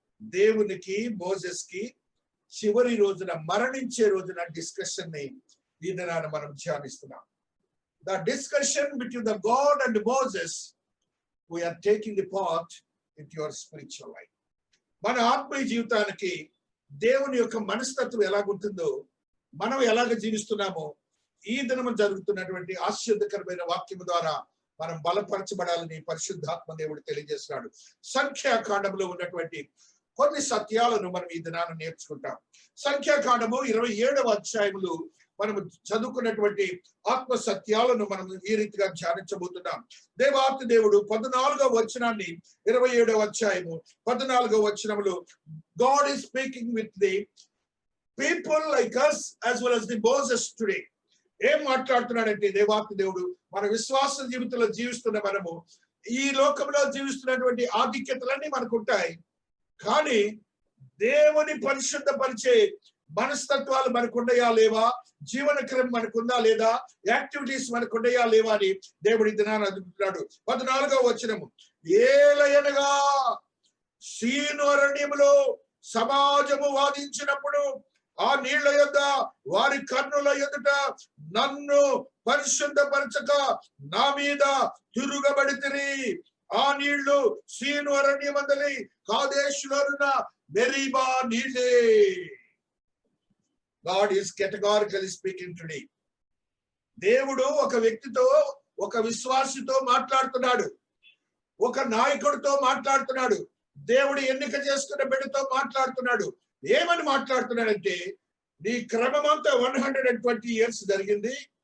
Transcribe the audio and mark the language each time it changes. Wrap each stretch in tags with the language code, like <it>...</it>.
<te>దేవునికి మోసెస్ కి చివరి రోజున, మరణించే రోజున డిస్కషన్ ని ఈ దినాన మనం ధ్యానిస్తున్నాం.</te> <en>The discussion between the God and Moses, we are taking the part into your spiritual life.</en> <te>మన ఆత్మీయ జీవితానికి దేవుని యొక్క మనస్తత్వం ఎలాగుంటుందో, మనం ఎలాగ జీవిస్తున్నామో ఈ దినము జరుగుతున్నటువంటి ఆశ్చర్యకరమైన వాక్యం ద్వారా మనం బలపరచబడాలని పరిశుద్ధాత్మ దేవుడు తెలియజేస్తున్నాడు. సంఖ్యాకాండంలో ఉన్నటువంటి కొన్ని సత్యాలను మనం ఈ దినాన్ని నేర్చుకుంటాం. సంఖ్యాకాండము 27వ అధ్యాయములు మనము చదువుకున్నటువంటి ఆత్మ సత్యాలను మనం ఈ రీతిగా ధ్యానించబోతున్నాం. దేవాతి దేవుడు 14వ వచనాన్ని 27వ అధ్యాయము 14వ వచనములో</te> <en>God is speaking with the people like us as well as the Moses today.</en> <te>ఏం మాట్లాడుతున్నాడంటే దేవాతి దేవుడు మన విశ్వాస జీవితంలో జీవిస్తున్న మనము ఈ లోకంలో జీవిస్తున్నటువంటి ఆధిక్యతలన్నీ మనకు ఉంటాయి. కానీ దేవుని పరిశుద్ధపరిచే మనస్తత్వాలు మనకుండయా లేవా, జీవన క్రమం మనకుందా లేదా, యాక్టివిటీస్ మనకుండయా లేవా అని దేవుడి దినాన్ని అదుపుతున్నాడు. 14వ వచనము, ఏలయనగా సీను అరణ్యములో సమాజము వాదించినప్పుడు ఆ నీళ్ల యొద్ద వారి కన్నుల ఎదుట నన్ను పరిశుద్ధపరచక నా మీద తిరుగబడితిరి. ఆ నీళ్లు సీను అరణ్యమందలి కాదేశులోనున్న మెరీబా నీళ్ళే.</te> <en>God is categorically speaking today.</en> <te>దేవుడు ఒక వ్యక్తితో, ఒక విశ్వాసితో మాట్లాడుతున్నాడు, ఒక నాయకుడితో మాట్లాడుతున్నాడు, దేవుడు ఎన్నిక చేసుకున్న బిడ్డతో మాట్లాడుతున్నాడు. ఏమని మాట్లాడుతున్నాడంటే, నీ క్రమమంతా</te> <en>120 years</en> <te>జరిగింది.</te>